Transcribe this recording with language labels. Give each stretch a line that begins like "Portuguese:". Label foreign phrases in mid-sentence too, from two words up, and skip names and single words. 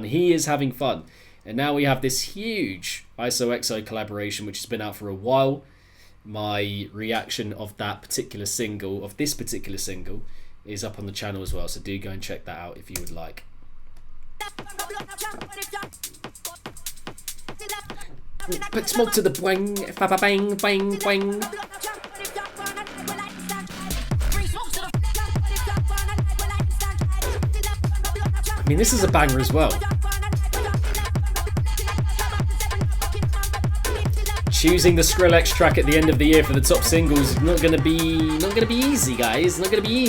English: He is having fun, and now we have this huge ISOXO collaboration, which has been out for a while. My reaction of that particular single, of this particular single, is up on the channel as well. So do go and check that out if you would like. Put smoke to the bang, ba bang, bang, bang. I mean, this is a banger as well. Choosing the Skrillex track at the end of the year for the top singles is not gonna be easy, guys.